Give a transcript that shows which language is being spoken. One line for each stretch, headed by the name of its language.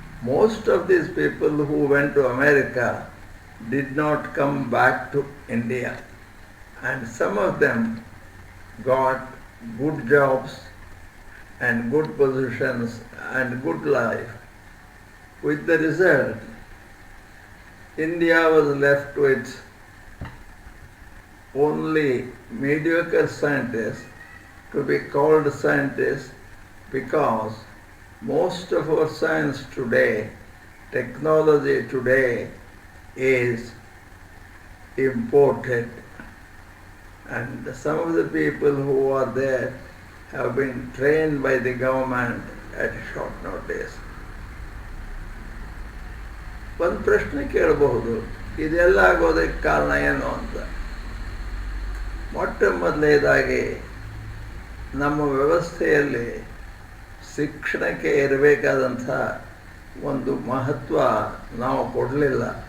English: Most of these people who went to America did not come back to India, and some of them got good jobs and good positions and good life. With the result, India was left with only mediocre scientists to be called scientists, because most of our science today, technology today, is imported. And some of the people who are there have been trained by the government at short notice.
Kannada: ಒಂದು ಪ್ರಶ್ನೆ ಕೇಳಬಹುದು, ಇದೆಲ್ಲ ಆಗೋದಕ್ಕೆ ಕಾರಣ ಏನು ಅಂತ. ಮೊಟ್ಟ ಮೊದಲನೇದಾಗಿ ನಮ್ಮ ವ್ಯವಸ್ಥೆಯಲ್ಲಿ ಶಿಕ್ಷಣಕ್ಕೆ ಇರಬೇಕಾದಂಥ ಒಂದು ಮಹತ್ವ ನಾವು ಕೊಡಲಿಲ್ಲ.